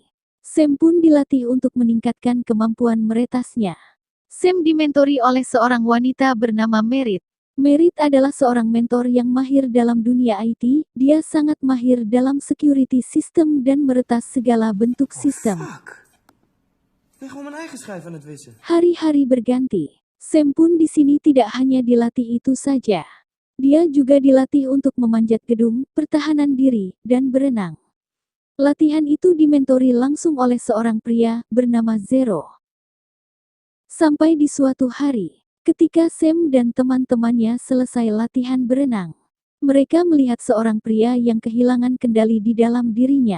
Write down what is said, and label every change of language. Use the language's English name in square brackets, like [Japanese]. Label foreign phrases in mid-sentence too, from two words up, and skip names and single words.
[Indonesian] Sam pun dilatih untuk meningkatkan kemampuan meretasnya. Sam dimentori oleh seorang wanita bernama Merit. Merit adalah seorang mentor yang mahir dalam dunia IT, dia sangat mahir dalam [English] security system [Indonesian] dan meretas segala bentuk sistem. [Dutch] Ik ben gewoon mijn eigen schijf aan het wissen. [Indonesian] Hari-hari berganti. Sam pun di sini tidak hanya dilatih itu saja. Dia juga dilatih untuk memanjat gedung, pertahanan diri, dan berenang. Latihan itu dimentori langsung oleh seorang pria bernama Zero. Sampai di suatu hari, ketika Sam dan teman-temannya selesai latihan berenang, mereka melihat seorang pria yang kehilangan kendali di dalam dirinya.